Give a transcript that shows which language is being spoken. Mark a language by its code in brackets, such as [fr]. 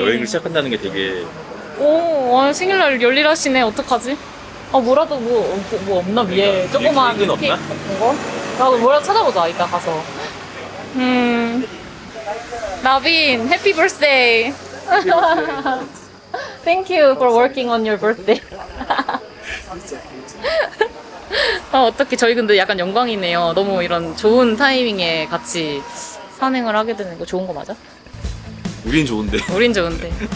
[ko] 여행을 시작한다는 게 되게 오, 와, 생일날 열일하시네. 어떡하지? 아, 뭐라도 뭐 없나? 위에 조그만 케이크는 없나? 같은 거? 나도 뭐라도 찾아보자, 이따 가서. 나빈, 해피 birthday. [en] Thank you for working on your birthday. [ko] 아, 어떻게 저희 근데 약간 영광이네요. 너무 이런 좋은 타이밍에 같이 산행을 하게 되는 거 좋은 거 맞아? 우린 좋은데. 우린 좋은데.